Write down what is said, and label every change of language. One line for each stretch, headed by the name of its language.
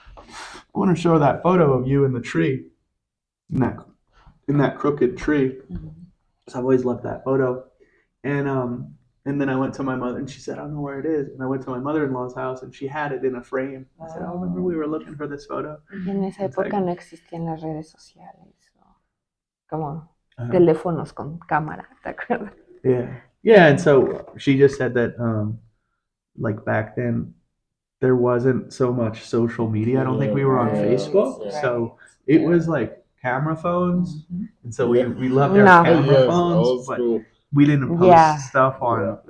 English: I want to show that photo of you in the tree, in that crooked tree." So I've always loved that photo, and then I went to my mother, and she said, "I don't know where it is." And I went to my mother-in-law's house, and she had it in a frame. I said, "Oh, remember we were looking for this photo?"
Spanish: En esa época no existían las redes sociales, como teléfonos con cámara, ¿te acuerdas?
English: Yeah, and so she just said that, like back then, there wasn't so much social media. I don't think we were on Facebook, so it was like camera phones, and so we loved our camera phones, but we didn't post stuff on.